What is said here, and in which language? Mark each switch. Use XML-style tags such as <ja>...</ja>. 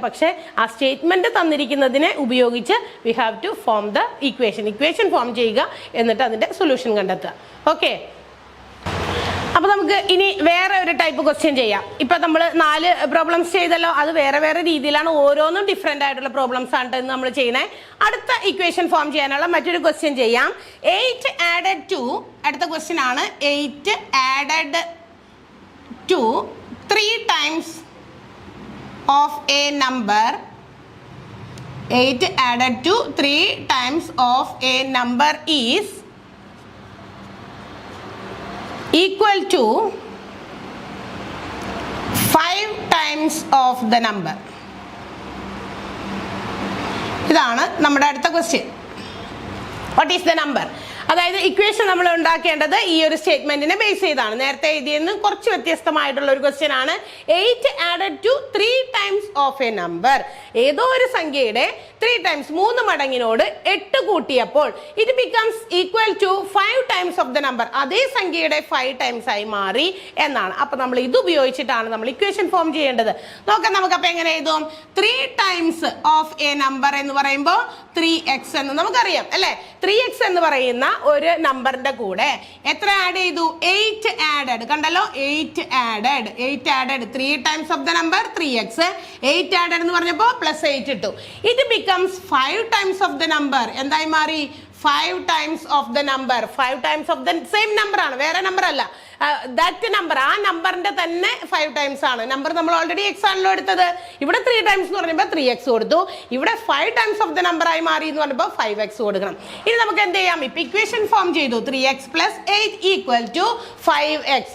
<ml>പക്ഷേ ആ സ്റ്റേറ്റ്മെന്റ് തന്നിരിക്കുന്നതിനെ ഉപയോഗിച്ച്</ml> <en>we have to form the equation</en> <ml>form ചെയ്യുക, എന്നിട്ട് അതിന്റെ സൊല്യൂഷൻ കണ്ടെത്തുക. ഓക്കെ. അപ്പൊ നമുക്ക് ഇനി വേറെ ഒരു ടൈപ്പ് ക്വസ്റ്റ്യൻ ചെയ്യാം. ഇപ്പൊ നമ്മൾ 4 പ്രോബ്ലംസ് ചെയ്തല്ലോ, അത് വേറെ വേറെ രീതിയിലാണ്, ഓരോന്നും ഡിഫറെന്റ് ആയിട്ടുള്ള പ്രോബ്ലംസ് ആണ് നമ്മൾ ചെയ്യുന്നത്. അടുത്ത ഇക്വേഷൻ ഫോം ചെയ്യാനുള്ള മറ്റൊരു ക്വസ്റ്റ്യൻ ചെയ്യാം.</ml> <en>8 added to,</en> <ml>അടുത്ത ക്വസ്റ്റ്യൻ ആണ്</ml> <en>8 added to 3 times of a number. 8 added to 3 times of a number is equal to 5 times of the number.</en> <ml>ഇതാണ് നമ്മുടെ അടുത്ത question.</ml> <en>What is the number?</en> <ml>അതായത് ഇക്വേഷൻ നമ്മൾ ഉണ്ടാക്കേണ്ടത് ഈ ഒരു സ്റ്റേറ്റ്മെന്റിനെ ബേസ് ചെയ്താണ്. നേരത്തെ എഴുതിയെന്ന് കുറച്ച് വ്യത്യസ്തമായിട്ടുള്ള ഒരു ക്വസ്റ്റ്യൻ ആണ്.</ml> <en>8 added to 3 times of a number.</en> <ml>ഏതോ ഒരു സംഖ്യയുടെ 3 times 3 മടങ്ങിനോട് 8 കൂട്ടിയപ്പോൾ</ml> <en>It becomes equal to 5 times of the number.</en> <ml>അതേ സംഖ്യയുടെ 5 times ആയി മാറി എന്നാണ്. അപ്പൊ നമ്മൾ ഇത് ഉപയോഗിച്ചിട്ടാണ് നമ്മൾ ഇക്വേഷൻ ഫോം ചെയ്യേണ്ടത്. നോക്കാം നമുക്ക്. അപ്പൊ എങ്ങനെ എഴുതും?</ml> <en>3 times of a number</en> <ml>എന്ന് പറയുമ്പോൾ 3x എന്ന് നമുക്കറിയാം അല്ലെ. 3x എന്ന് പറയുന്ന ഒരു നമ്പറിന്റെ കൂടെ എത്ര ആഡ് ചെയ്തു?</ml> <en>8 added. കണ്ടല്ലോ, 8 added 3 times of the number 3x. 8 added</en> <ml>എന്ന് പറഞ്ഞപ്പോൾ +8 ഇട്ടു.</ml> <en>It becomes 5 times of the number.</en> <ml>എന്തായി മാറി?</ml> <en>5 times of the number. 5 times of the same number ആണ്,</en> <ml>വേറെ നമ്പർ അല്ല. ദാറ്റ് നമ്പർ, ആ നമ്പറിന്റെ തന്നെ 5 times ആണ്. നമ്പർ നമ്മൾ ഓൾറെഡി എക്സ് ആണല്ലോ എടുത്തത്. ഇവിടെ 3 times എന്ന് പറഞ്ഞപ്പോൾ 3x കൊടുത്തു. ഇവിടെ</ml> <en>5 times of the number</en> <ml>ആയി മാറി എന്ന് പറഞ്ഞപ്പോൾ 5x കൊടുക്കണം. ഇനി നമുക്ക് എന്ത് ചെയ്യാം? ഇപ്പൊ ഇക്വേഷൻ ഫോം ചെയ്തു. 3x + 8 equal to 5x.</ml>